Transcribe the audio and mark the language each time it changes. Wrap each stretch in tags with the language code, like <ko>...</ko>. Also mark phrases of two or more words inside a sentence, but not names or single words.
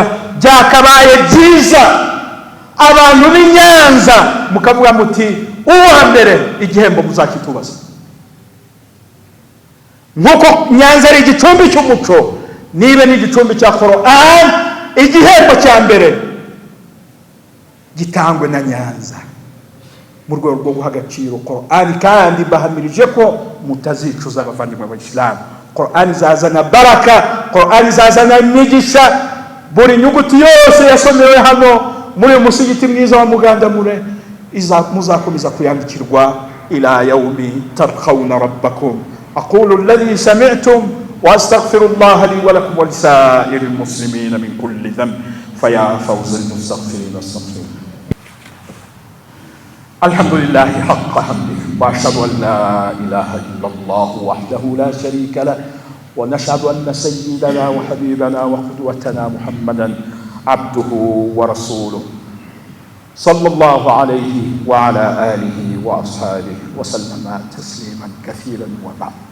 <rw>Byakabaye byiza abantu b'i Nyanza mukavuga muti uwa mbere igihembo muzakitubaza, nkuko Nyanza ari igicumbi cy'umuco, nibe n'igicumbi cya Qur'an, igihembo cya mbere gitangwe na Nyanza mu rwego rwo guha agaciro Qur'an. Kandi bahamirije ko mutazicuza abavandimwe b'Isilamu. Qur'an izazana baraka, Qur'an izazana imigisha. Buri nyuguti yose yasomewe hano muri uyu musigiti mwiza wa Mugandamure muzakomeza kuyandikirwa</rw> <ar>إلى يوم تلقون ربكم. أقول الذي سمعتم وأستغفر الله لي ولكم ولسائر المسلمين من كل ذنب فيا فوز المستغفرين أستغفر. الحمد لله حق حمده وأشهد أن لا إله إلا الله وحده لا شريك له ونشهد أن سيدنا وحبيبنا وقدوتنا محمدا عبده ورسوله صلى الله عليه وعلى آله وأصحابه وسلم تسليما كثيرا وبعد.</ar>